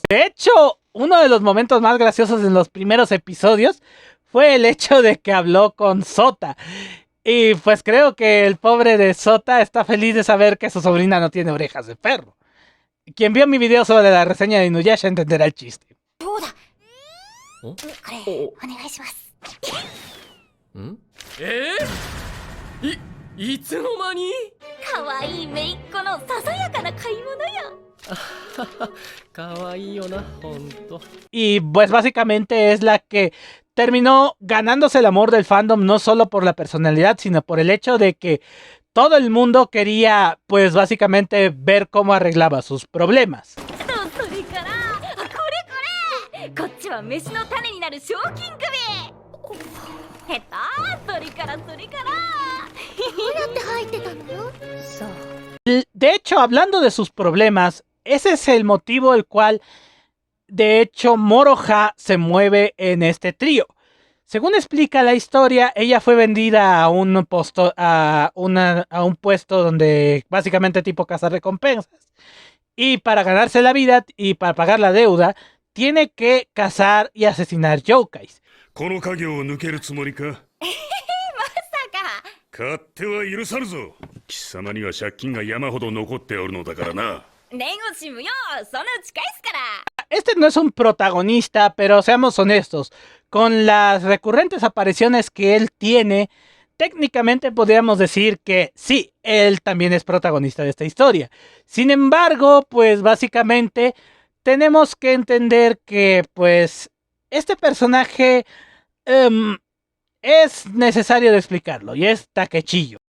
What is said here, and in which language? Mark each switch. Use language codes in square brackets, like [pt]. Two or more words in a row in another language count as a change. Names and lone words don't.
[es] De hecho, uno de los momentos más graciosos en los primeros episodios fue el hecho de que habló con Sota. Y pues creo que el pobre de Sota está feliz de saber que su sobrina no tiene orejas de perro. Quien vio mi video sobre la reseña de Inuyasha entenderá el chiste. [ja] これお願いします。いつの間に？かわいい姪っ子のささやかな買い物よ。かわいいよな、ほんと。 [es] Y pues básicamente es la que terminó ganándose el amor del fandom, no solo por la personalidad, sino por el hecho de que todo el mundo quería, pues básicamente, ver cómo arreglaba sus problemas. [ja] それからこれこれ、こっちは飯の種になる賞金首。下手鳥から鳥からどうやって入ってたの？さあ。 [es] De hecho, hablando de sus problemas, ese es el motivo el cual, de hecho, Moroha se mueve en este trío. Según explica la historia, ella fue vendida a un puesto donde básicamente tipo cazarrecompensas. Y para ganarse la vida y para pagar la deuda, tiene que cazar y asesinar yokais. [ja] この家業を抜けるつもりか？まさか。勝手は許さぬぞ。貴様には借金が山ほど残っておるのだからな。念をしむよ、そのうち返すから。 [es] Este no es un protagonista, pero seamos honestos, con las recurrentes apariciones que él tiene, técnicamente podríamos decir que sí, él también es protagonista de esta historia. Sin embargo, pues básicamente tenemos que entender que pues este personaje es necesario de explicarlo, y es Takechillo.